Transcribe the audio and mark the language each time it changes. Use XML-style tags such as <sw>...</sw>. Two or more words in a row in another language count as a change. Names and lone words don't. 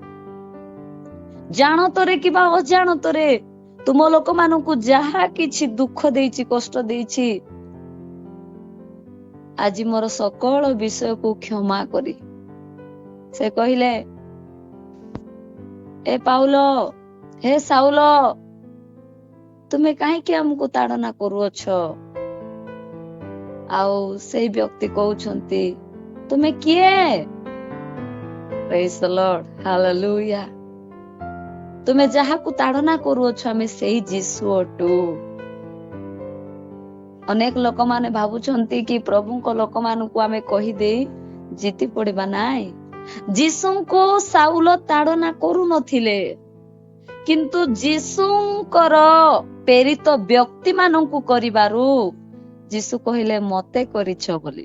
<or>ଜାଣତରେ କିବା ଅଜାଣତରେ ତୁମ ଲୋକମାନଙ୍କୁ ଯାହା କିଛି ଦୁଃଖ ଦେଇଛି, କଷ୍ଟ ଦେଇଛି, ଆଜି ମୋର ସକଳ ବିଷୟକୁ କ୍ଷମା କରି ସେ କହିଲେ, ଏ ପାଉଲ, ହେ ସାଉଲ, ତୁମେ କାହିଁକି ଆମକୁ ତାଡନା କରୁଅଛ? ଆଉ ସେଇ ବ୍ୟକ୍ତି କହୁଛନ୍ତି, ତୁମେ କିଏ?</or> <en>Praise the Lord, hallelujah.</en> <or>ତୁମେ ଯାହାକୁ ତାଡନା କରୁଅଛ ଆମେ ସେଇ ଯୀଶୁ ଅଟୁ। ଅନେକ ଲୋକମାନେ ଭାବୁଛନ୍ତି କି ପ୍ରଭୁଙ୍କ ଲୋକମାନଙ୍କୁ ଆମେ କହିଦେଇ ଜିତି ପଡିବା। ନାଇଁ, ଯୀଶୁଙ୍କୁ ସାଉଲ ତାଡନା କରୁନଥିଲେ, କିନ୍ତୁ ଯୀଶୁଙ୍କର ପ୍ରେରିତ ବ୍ୟକ୍ତି ମାନଙ୍କୁ କରିବାରୁ ଯୀଶୁ କହିଲେ ମତେ କରିଛ ବୋଲି।</or>